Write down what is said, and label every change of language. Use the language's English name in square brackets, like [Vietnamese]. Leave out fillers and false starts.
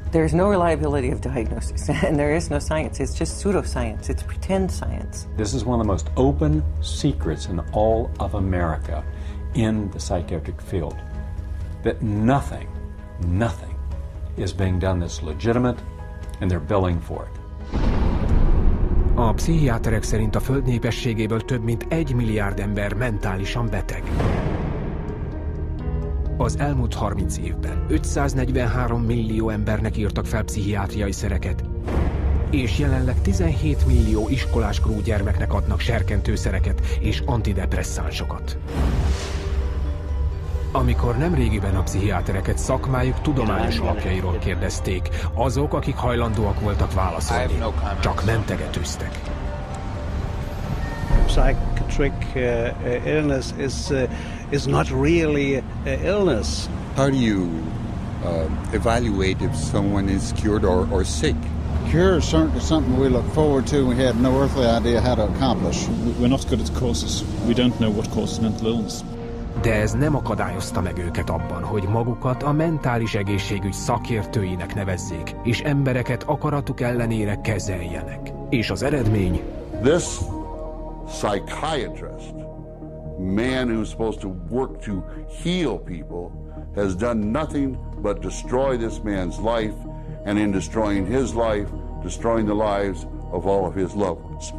[English] There's no reliability of diagnosis, and there is no science. It's just pseudoscience. It's pretend science. This is one of the most open secrets in all of America in the psychiatric field, that nothing is being done that's legitimate, and they're billing for it. [Hungarian] A pszichiáterek szerint a föld népességéből több mint 1 milliárd ember mentálisan beteg. Az elmúlt 30 évben 543 millió embernek írtak fel pszichiátriai szereket, és jelenleg 17 millió iskoláskorú gyermeknek adnak serkentőszereket és antidepresszánsokat. Amikor nemrégiben a pszichiátereket szakmájuk tudományos alapjairól kérdezték, azok, akik hajlandóak voltak válaszolni, csak mentegetőztek. [English] Psychiatric illness is not really illness. How do you evaluate if someone is cured or sick? Cure is certainly something we look forward to. We have no earthly idea how to accomplish. We're not good at causes. We don't know what causes mental illness. [Hungarian] De ez nem akadályozta meg őket abban, hogy magukat a mentális egészségügy szakértőinek nevezzék, és embereket akaratuk ellenére kezeljenek. És az eredmény? [English] This psychiatrist, man who's supposed to work to heal people, has done nothing but destroy this man's life, and in destroying his life, destroying the lives of all of his loved ones.